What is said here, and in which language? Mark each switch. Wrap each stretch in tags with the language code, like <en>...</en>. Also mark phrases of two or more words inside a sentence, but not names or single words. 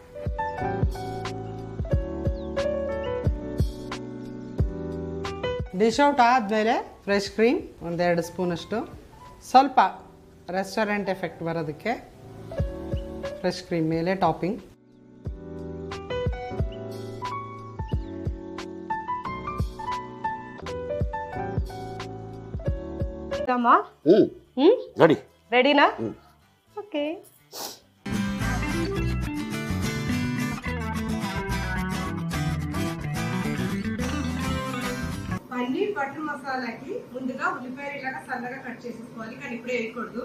<en>dish out</en> <kn>ಆದಮೇಲೆ</kn> <en>fresh cream</en> <kn>1-2 ಸ್ಪೂನಷ್ಟು, ಸ್ವಲ್ಪ</kn> <en>restaurant effect</en> <kn>ಬರೋದಕ್ಕೆ</kn> <en>fresh cream</en> <kn>ಮೇಲೆ ಟಾಪಿಂಗ್. ರೆಡಿನಾ? ಓಕೆ.</kn> <te>పన్నీర్ బటర్ మసాలాకి ముందుగా ఉల్లిపాయలు ఇలాగా సన్నగా కట్ చేసేసుకోవాలి, కానీ ఇప్పుడే వేయకూడదు.</te>